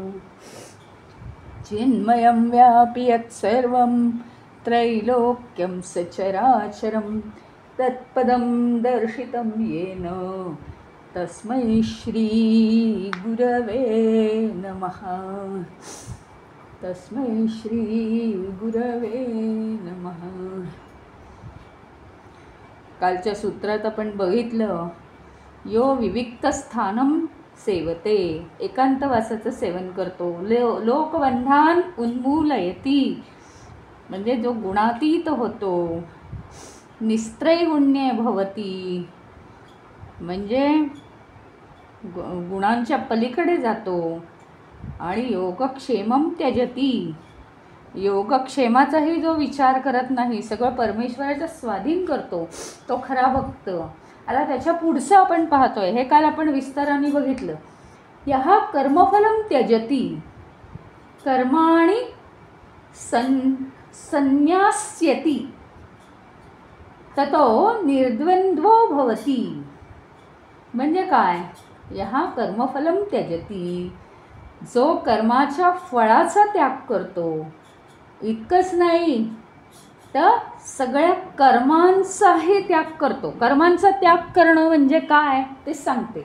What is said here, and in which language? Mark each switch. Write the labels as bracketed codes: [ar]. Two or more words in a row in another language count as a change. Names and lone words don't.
[sa] चिन्मयं व्यापि यत्सर्वं त्रैलोक्यं सचराचरं तत्पदं दर्शितं येन तस्मै श्री गुरवे नमः। तस्मै श्री गुरवे नमः। [mr] कालच्या सूत्रात आपण बघितलं, [sa] यो विविक्त स्थानम सेवते, एकांतवासाचं [mr] सेवन करतो, [sa] लोकबंधान उन्मूलयती, [mr] म्हणजे जो गुणातीत होतो, [sa] निस्त्रैगुण्ये भवती, [mr] म्हणजे गुणांच्या पलीकडे जातो, आणि [sa] योगक्षेमम त्यजती, [mr] योगक्षेमाचाही जो विचार करत नाही, सगळं परमेश्वराच्या स्वाधीन करतो, तो खरा भक्त. आता त्याच्या पुढचं आपण पाहतोय, हे काल आपण विस्ताराने बघितलं. [sa] यहा कर्मफलम त्यजती कर्माणि संन्यास्यति ततो निर्द्वंद्वो भवती. [mr] म्हणजे काय? [sa] यहा कर्मफलम त्यजती, [mr] जो कर्माच्या फळाचा त्याग करतो, इतकंच नाही तर सगळ्या कर्मांचाही त्याग करतो. कर्मांचा त्याग करणं म्हणजे काय ते सांगते.